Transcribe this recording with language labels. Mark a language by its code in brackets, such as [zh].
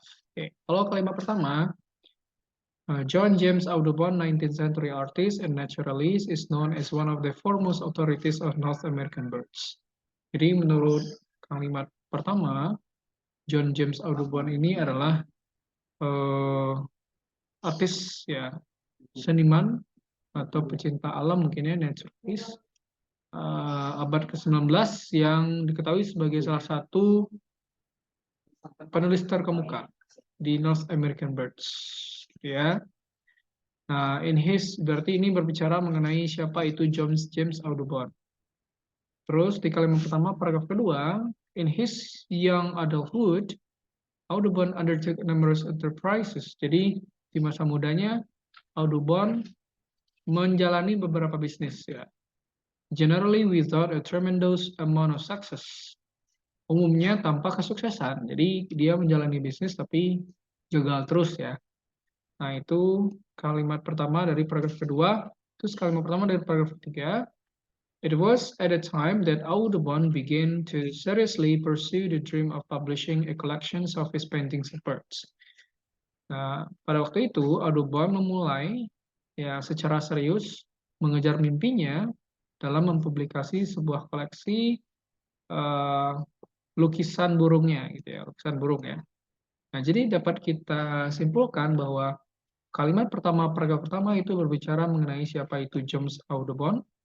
[id] Oke, kalau kalimat pertama, [en] John James Audubon, 19th century artist and naturalist, is known as one of the foremost authorities of North American birds. [id] Jadi menurut kalimat pertama, John James Audubon ini adalah artis ya, seniman atau pecinta alam mungkin ya, naturalist, abad ke-19 yang diketahui sebagai salah satu penulis terkemuka di North American Birds, gitu ya. Nah, berarti ini berbicara mengenai siapa itu James Audubon. Terus di kalimat pertama, paragraf kedua, [en] in his young adulthood, Audubon undertook numerous enterprises. [id] Jadi di masa mudanya, Audubon menjalani beberapa bisnis ya. [en] Generally without a tremendous amount of success. [id] Umumnya tanpa kesuksesan. Jadi dia menjalani bisnis tapi gagal terus ya. Nah, itu kalimat pertama dari paragraf kedua. Terus kalimat pertama dari paragraf ketiga. [en] It was at a time that Audubon began to seriously pursue the dream of publishing a collection of his paintings of birds. [id] Nah, pada waktu itu Audubon memulai ya secara serius mengejar mimpinya dalam mempublikasi sebuah koleksi lukisan burungnya gitu ya, lukisan burung ya. Nah, jadi dapat kita simpulkan bahwa kalimat pertama, paragraf pertama itu berbicara mengenai siapa itu James Audubon.